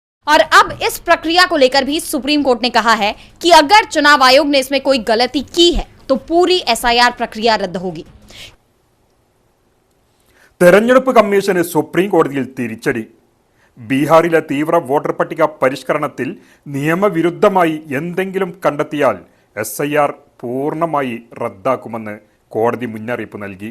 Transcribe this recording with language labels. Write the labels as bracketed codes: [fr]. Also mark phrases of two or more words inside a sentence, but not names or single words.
[hi] और अब इस प्रक्रिया को लेकर भी सुप्रीम कोर्ट ने कहा है कि अगर चुनाव आयोग ने इसमें कोई गलती की है तो पूरी एसआईआर प्रक्रिया रद्द होगी। [ml] തെരഞ്ഞെടുപ്പ് കമ്മീഷന് സുപ്രീം കോടതിയിൽ തിരിച്ചടി. ബീഹാറിലെ തീവ്ര വോട്ടർ പട്ടിക പരിഷ്കരണത്തിൽ നിയമവിരുദ്ധമായി എന്തെങ്കിലും കണ്ടെത്തിയാൽ എസ്ഐആർ പൂർണ്ണമായി റദ്ദാക്കുമെന്ന് കോടതി മുന്നറിയിപ്പ് നൽകി.